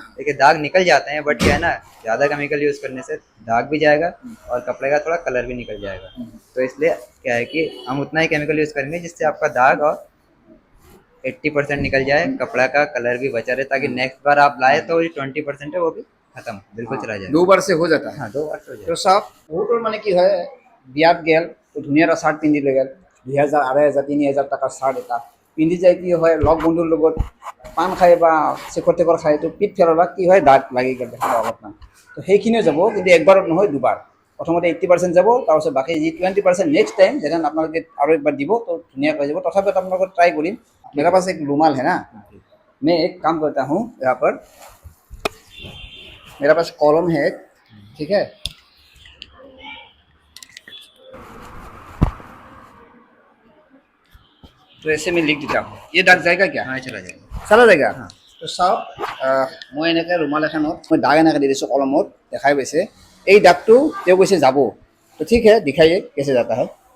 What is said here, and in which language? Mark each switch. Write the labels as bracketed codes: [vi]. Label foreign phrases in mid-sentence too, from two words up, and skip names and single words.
[hi] देखिए दाग निकल जाते हैं, बट क्या है ना, ज़्यादा केमिकल यूज़ करने से दाग भी जाएगा और कपड़े का थोड़ा कलर भी निकल जाएगा। तो इसलिए क्या है कि हम उतना ही केमिकल यूज़ करेंगे जिससे आपका दाग और 80% निकल जाए, कपड़ा का कलर भी बचा रहे, ताकि नेक्स्ट बार आप लाए तो जो 20% है वो भी खत्म बिल्कुल चला जाए। 2 बार से हो जाता है। हाँ 2 बार से हो [as] তো [hi] जाए। [as] চাওক বহুতৰ মানে কি হয়, বিয়াত গেল তো ধুনীয়া এটা চাৰ্ট পিন্ধি লৈ গেল, 2000, 2500, 3000 টকাৰ চাৰ্ট এটা পিন্ধি যায়, কি হয় লগ বন্ধুৰ লগত পান খাই বা চেকৰ টেকৰ খাই তো পিঠ ফেৰলা কি হয়, দাগ লাগি গ'ল দেখা অলপমান, তো সেইখিনিও যাব, কিন্তু একবাৰত নহয়, দুবাৰ। প্ৰথমতে 80% যাব, তাৰপিছত বাকী যি 20% [en] next time [as] যেনে আপোনালোকে আৰু একবাৰ দিব তো ধুনীয়াকৈ যাব। তথাপিও আপোনালোকে ট্ৰাই কৰিম। [hi] मेरा पास एक रुमाल है ना, मैं एक काम करता हूँ यहाँ पर, मेरा पास कॉलम है एक, ठीक है, तो ऐसे में लिख देता हूँ, ये दाग जाएगा क्या? हाँ चला जाएगा। चला जाएगा। [as] তো চাওক মই এনেকৈ ৰুমাল এখনত মই দাগ এনেকৈ দি দিছোঁ কলমত, দেখাই পাইছে এই দাগটো তেওঁ কৈছে যাব, তো [hi] ठीक है दिखाइए कैसे जाता है।